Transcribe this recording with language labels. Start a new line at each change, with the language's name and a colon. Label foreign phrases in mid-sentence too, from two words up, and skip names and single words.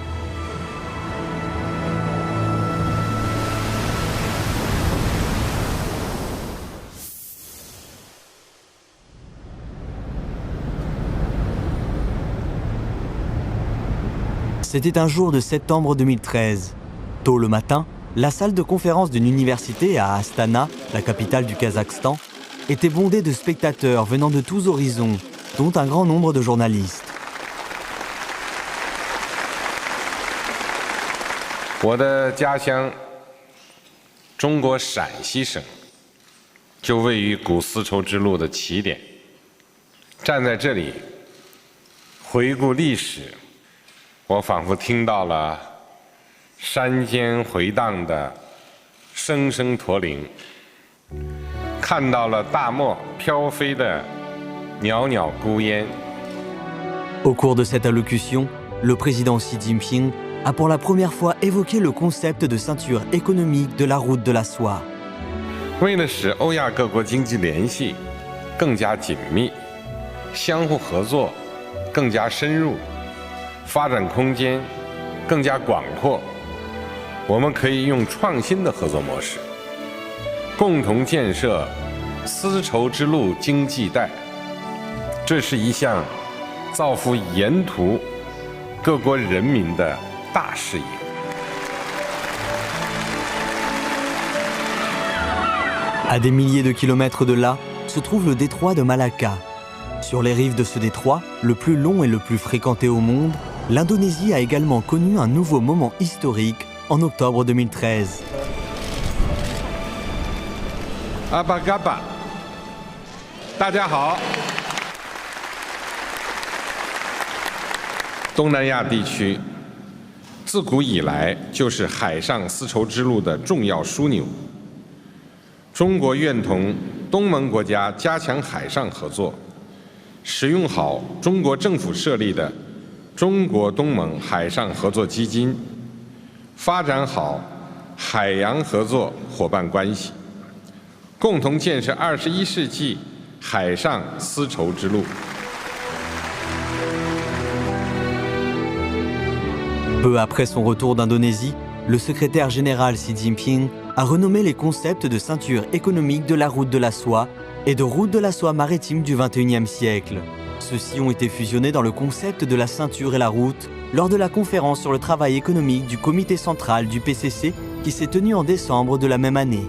French: C'était un jour de septembre 2013. Tôt le matin, la salle de conférence d'une université à Astana, la capitale du Kazakhstan, était bondée de spectateurs venant de tous horizons, dont un grand nombre de journalistes.
Chinese: 我的家乡中国陕西省就位于古丝绸之路的起点。站在这里回顾历史，我仿佛听到了山间回荡的声声驼铃，看到了大漠飘飞的袅袅孤烟。
French: Au cours de cette allocution, le président Xi Jinping a pour la première fois évoqué le concept de ceinture économique de la route de la soie.
Chinese: 为了使欧亚各国经济联系更加紧密，相互合作更加深入，发展空间更加广阔，我们可以用创新的合作模式，共同建设丝绸之路经济带。这是一项造福沿途各国人民的大事业。
French: À des milliers de kilomètres de là, se trouve le détroit de Malacca. Sur les rives de ce détroit, le plus long et le plus fréquenté au monde, l'Indonésie a également connu un nouveau moment historique en octobre 2013.
Indonesian: Apa kabar?
Chinese: 大家好。东南亚地区自古以来就是海上丝绸之路的重要枢纽。中国愿同东盟国家加强海上合作，使用好中国政府设立的中国东盟海上合作基金，发展好海洋合作伙伴关系，共同建设21世纪海上丝绸之路。
French: Peu après son retour d'Indonésie, le secrétaire général Xi Jinping a renommé les concepts de ceinture économique de la route de la soie et de route de la soie maritime du XXIe siècle. Ceux-ci ont été fusionnés dans le concept de la ceinture et la route lors de la conférence sur le travail économique du comité central du PCC qui s'est tenue en décembre de la même année.